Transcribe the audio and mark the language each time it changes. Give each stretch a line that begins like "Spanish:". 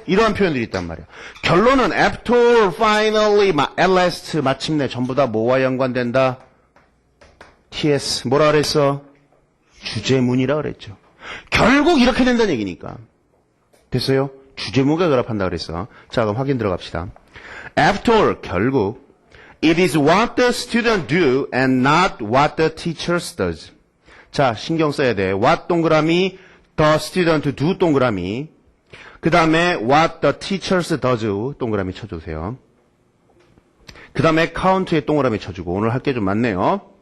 Korean: 이러한 표현들이 있단 말이야. 결론은
English: after, finally, at last,
Korean: 마침내 전부 다 뭐와 연관된다? TS. 뭐라 그랬어? 주제문이라 그랬죠. 결국 이렇게 된다는 얘기니까. 됐어요? 주제문과 결합한다 그랬어. 자, 그럼 확인 들어갑시다.
English: After all, 결국 it is what the student do and not what the teacher does.
Korean: 자, 신경 써야 돼.
English: what
Korean: 동그라미,
English: the student do 동그라미. 그 다음에 what the teachers does
Korean: 동그라미 쳐주세요. 그 다음에 count에 동그라미 쳐주고. 오늘 할 게 좀 많네요.